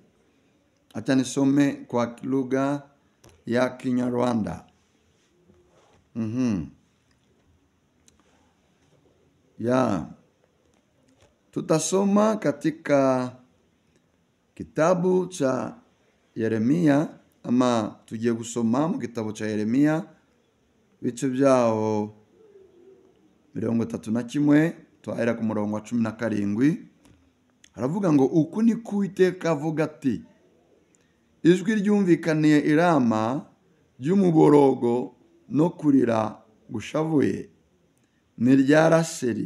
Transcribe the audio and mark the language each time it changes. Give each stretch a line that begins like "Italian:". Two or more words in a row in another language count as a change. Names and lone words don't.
Swahili: Acha nisome kwa lugha ya Kinyarwanda. Tutasoma katika kitabu cha Yeremia,
Kinyarwanda: ama tugiye gusoma mu kitabu cha Yeremia bice byaho 31 twahera ku murongo wa 17. Haravuga ngo, uku ni Uwiteka avuga ati, ijwi ryumvikaniye i Rama ry'umuborogo no kurira gushavuye, ni rya Rasheli.